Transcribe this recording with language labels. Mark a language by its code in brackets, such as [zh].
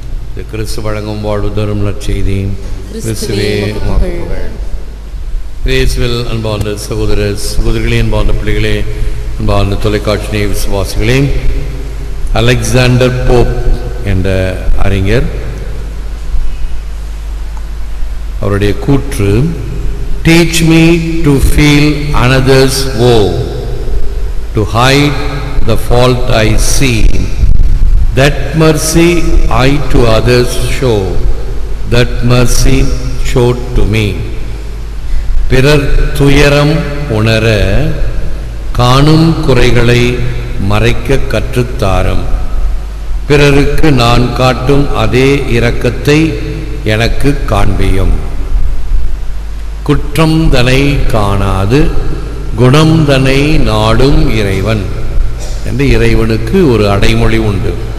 [ta] இது கிறிஸ்து வழங்கும் வாழ்வு தரும் நற்செய்தி. கிறிஸ்துவே உமக்கு புகழ். இயேசுவில் அன்பார்ந்த சகோதரிகளே, அன்பார்ந்த பிள்ளைகளே, அன்பார்ந்த தொலைக்காட்சி விசுவாசிகளே, அலெக்சாண்டர் போப் என்ற அறிஞர் அவருடைய கூற்று, [en] teach me to feel another's woe, to hide the fault I see, that mercy I to others show, that mercy showed to me. [ta] பிறர் துயரம் உணர காணும் குறைகளை மறைக்க கற்றுத்தாரும். பிறருக்கு நான் காட்டும் அதே இரக்கத்தை எனக்கு காண்பியும். குற்றம் தனை காணாது குணம் தனை நாடும் இறைவன் என்று இறைவனுக்கு ஒரு அடைமொழி உண்டு.